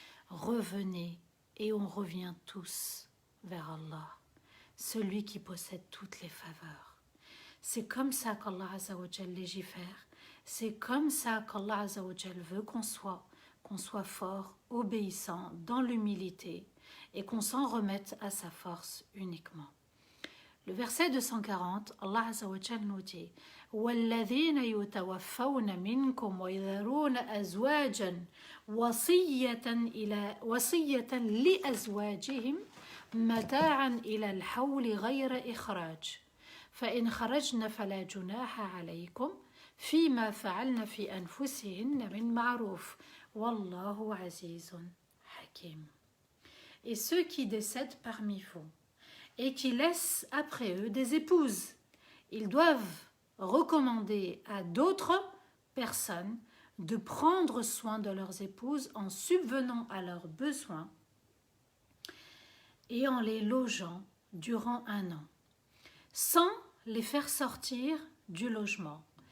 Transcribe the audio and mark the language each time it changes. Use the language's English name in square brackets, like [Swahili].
[French] Revenez et on revient tous vers Allah, celui qui possède toutes les faveurs. C'est comme ça qu'Allah Azza wa Jal légifère. C'est comme ça qu'Allah Azza wa Jal veut qu'on soit fort, obéissant, dans l'humilité et qu'on s'en remette à sa force uniquement. Le verset 240, Allah Azza wa Jal nous dit [Arabic] وَالَّذِينَ يُتَوَفَّوْنَ مِنْكُمْ وَيَذَرُونَ أَزْوَاجًا وَصِيَّةً لِأَزْوَاجِهِمْ مَتَاعًا إِلَى الْحَوْلِ غَيْرَ إِخْرَاجٍ فَإِنْ خَرَجْنَ فَلَا جُنَاحَ عَلَيْكُمْ فِيمَا فَعَلْنَ فِي أَنفُسِهِنَّ مِنْ مَعْرُوفٍ وَاللَّهُ عَزِيزٌ حَكِيمٌ. [French] et ceux qui décèdent parmi vous et qui laissent après eux des épouses. Ils doivent recommander à d'autres personnes de prendre soin de leurs épouses en subvenant à leurs besoins et en les logeant durant 1 an, sans les faire sortir du logement.